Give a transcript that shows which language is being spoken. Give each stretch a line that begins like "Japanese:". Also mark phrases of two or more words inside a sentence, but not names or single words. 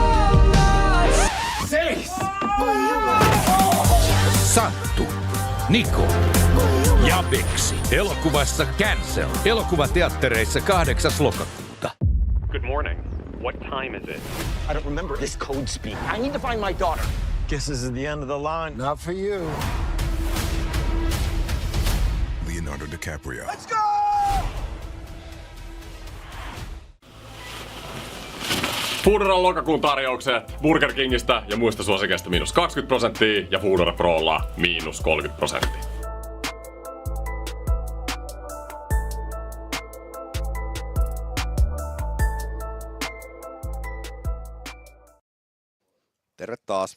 Finnish: Seis! Santtu, Niko ja Beksi. Elokuvassa Cancel. Elokuvateattereissa 8. lokakuuta.
English: Good morning. What time is it? I don't remember this code speak. I need to find my daughter. Guess this is the end of the line. Not for you. Leonardo DiCaprio. Let's go!
Finnish: Foodoran lokakuun tarjoukset Burger Kingistä ja muista suosikeista -20% ja Foodora Prolla -30%. Terve taas.